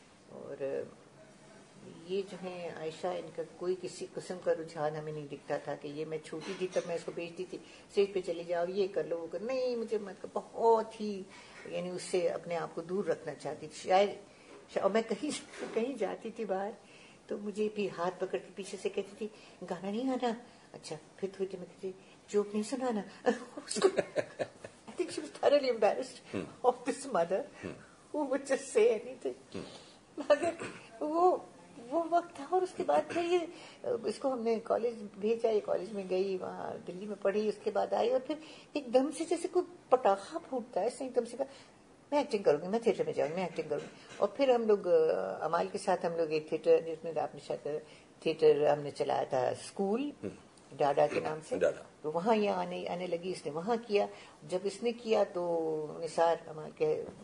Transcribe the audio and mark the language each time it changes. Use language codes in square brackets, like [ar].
[ur] اور یہ جو ہے عائشہ, ان کا کوئی کسی قسم کا رجحان ہمیں نہیں دکھتا تھا کہ یہ, میں چھوٹی تھی تب میں اس کو بھیجتی تھی اسٹیج پہ چلی جاؤ, یہ کر لو وہ کر, نہیں مجھے بہت ہی یعنی اس سے اپنے آپ کو دور رکھنا چاہتی تھی شاید. اور میں کہیں جاتی تھی باہر تو مجھے بھی ہاتھ پکڑ کے پیچھے سے کہتی تھی گانا نہیں گانا, اچھا پھر تھوڑی دیر میں کہتی جوک نہیں سنانا. [en] I think she was thoroughly embarrassed of this mother who would just say anything. [ur] مگر وہ وقت تھا. اور اس کے بعد پھر یہ اس کو ہم نے کالج بھیجا, یہ کالج میں گئی, وہاں دلی میں پڑھی, اس کے بعد آئی, اور پھر ایک دم سے جیسے کوئی پٹاخہ پھوٹتا ہے, ایک دم سے کہا میں ایکٹنگ کروں گی, میں تھیٹر میں جاؤں گی, میں ایکٹنگ کروں گی. اور پھر ہم لوگ امال کے ساتھ ہم لوگ ایک تھیٹر, جس میں آپ نے شاید تھیٹر ہم نے چلایا تھا اسکول ڈاڈا کے نام سے, تو وہاں یہ آنے لگی, اس نے وہاں کیا. جب اس نے کیا تو نثار امال کے